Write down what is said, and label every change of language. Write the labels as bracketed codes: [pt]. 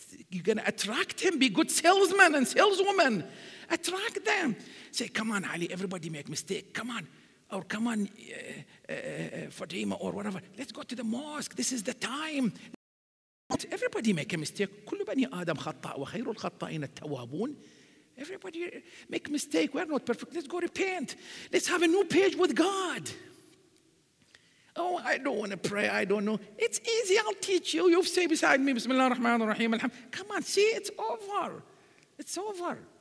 [en] You're going to attract him. Be good salesman and saleswoman. Attract them. Say, come on, Ali, everybody make mistake. Come on. Or come on, Fatima or whatever. Let's go to the mosque. This is the time. Everybody make a mistake. [ar] كل بني آدم خطاء وخير الخطائين التوابون. [en] Everybody make mistake. We're not perfect. Let's go repent. Let's have a new page with God. Oh, I don't want to pray. I don't know. It's easy. I'll teach you. You say beside me, Bismillah ar-Rahman ar-Rahim. Come on, see, it's over. It's over.